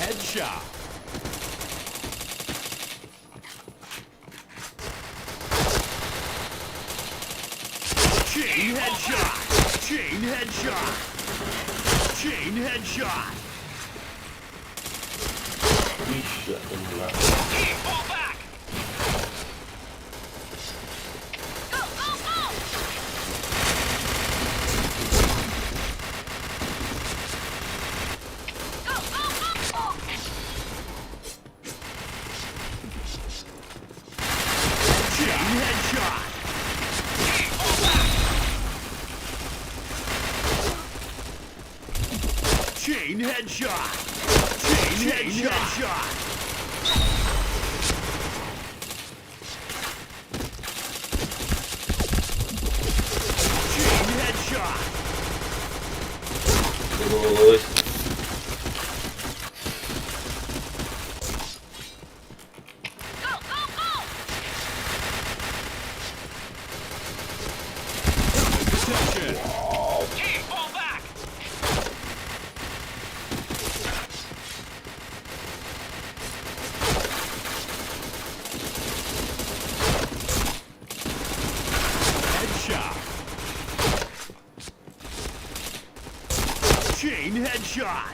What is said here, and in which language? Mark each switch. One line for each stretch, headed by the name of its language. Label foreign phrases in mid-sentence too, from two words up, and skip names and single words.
English: Headshot. Chain headshot. Chain headshot. Chain headshot.
Indonesian: Bisa kena.
English: Fall back. Go, go, go. Go, go, go. Chain headshot. Fall back. Chain headshot. Chain headshot. Chain headshot. Terus. Go, go, go. Protection. Fall back. Headshot. Chain headshot.